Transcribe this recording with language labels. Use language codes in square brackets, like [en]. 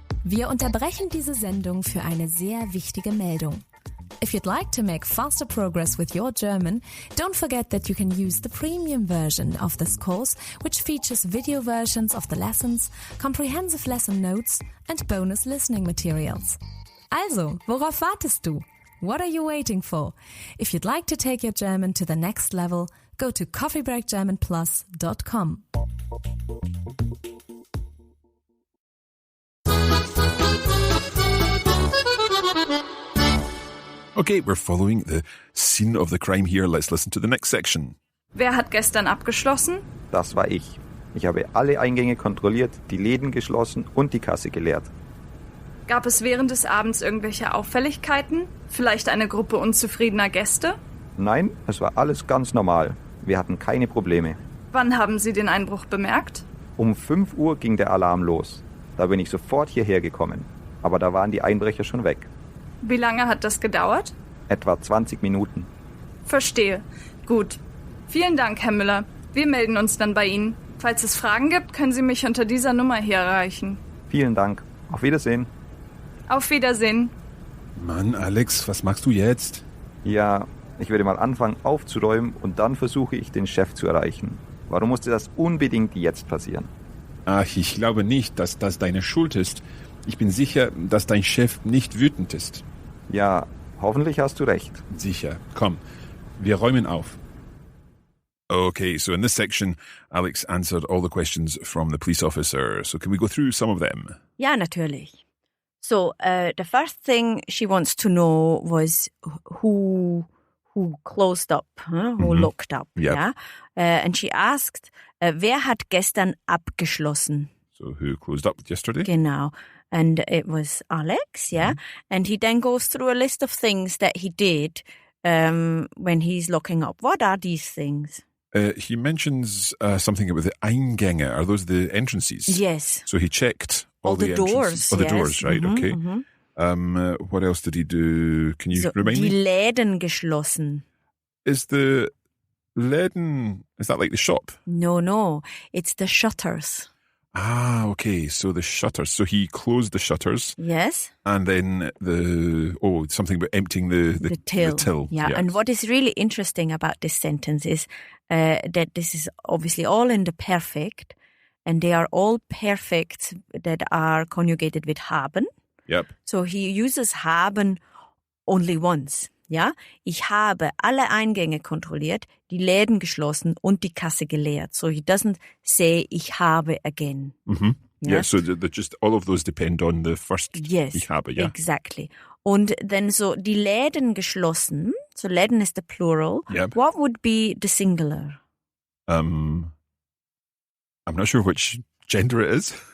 [de] Wir unterbrechen diese Sendung für eine sehr wichtige Meldung. [en] If you'd like to make faster progress with your German, don't forget that you can use the premium version of this course, which features video versions of the lessons, comprehensive lesson notes and bonus listening materials. [de] Also, worauf wartest du? [en] What are you waiting for? If you'd like to take your German to the next level, go to coffeebreakgermanplus.com. Okay, we're following the scene of the crime here. Let's listen to the next section. [de] Wer hat gestern abgeschlossen? Das war ich. Ich habe alle Eingänge kontrolliert, die Läden geschlossen und die Kasse geleert. Gab es während des Abends irgendwelche Auffälligkeiten? Vielleicht eine Gruppe unzufriedener Gäste? Nein, es war alles ganz normal. Wir hatten keine Probleme. Wann haben Sie den Einbruch bemerkt? Um 5 Uhr ging der Alarm los. Da bin ich sofort hierher gekommen. Aber da waren die Einbrecher schon weg. Wie lange hat das gedauert? Etwa 20 Minuten. Verstehe. Gut. Vielen Dank, Herr Müller. Wir melden uns dann bei Ihnen. Falls es Fragen gibt, können Sie mich unter dieser Nummer hier erreichen. Vielen Dank. Auf Wiedersehen. Auf Wiedersehen. Mann, Alex, was machst du jetzt? Ja, ich werde mal anfangen aufzuräumen und dann versuche ich, den Chef zu erreichen. Warum musste das unbedingt jetzt passieren? Ach, ich glaube nicht, dass das deine Schuld ist. Ich bin sicher, dass dein Chef nicht wütend ist. Ja, hoffentlich hast du recht. Sicher. Komm, wir räumen auf. [en] Okay, so in this section, Alex answered all the questions from the police officer. So can we go through some of them? [de] Ja, natürlich. [en] So, the first thing she wants to know was who closed up, who locked up. Yep. Yeah? And she asked, [de] wer hat gestern abgeschlossen? [en] So who closed up yesterday? Genau. And it was Alex, yeah? And he then goes through a list of things that he did when he's locking up. What are these things? He mentions something about the Eingänge. Are those the entrances? Yes. So he checked all the entrances. doors. Oh, the Yes. doors, right, okay. What else did he do? Can you remind [de] die [en] me? [de] Läden geschlossen. [en] Is the Läden, is that like the shop? No. It's the shutters. Ah, okay. So the shutters. So he closed the shutters. Yes. And then something about emptying the till. Yeah. And what is really interesting about this sentence is that this is obviously all in the perfect, and they are all perfects that are conjugated with haben. Yep. So he uses haben only once. [de] Ja, ich habe alle Eingänge kontrolliert, die Läden geschlossen und die Kasse geleert. [en] So he doesn't say [de] ich habe [en] again. Mm-hmm. Yeah? Yeah, so just all of those depend on the first Yes, [de] ich habe, yeah. [en] Exactly. Und then so [de] die Läden geschlossen, [en] so Läden is the plural. Yep. What would be the singular? I'm not sure which gender it is.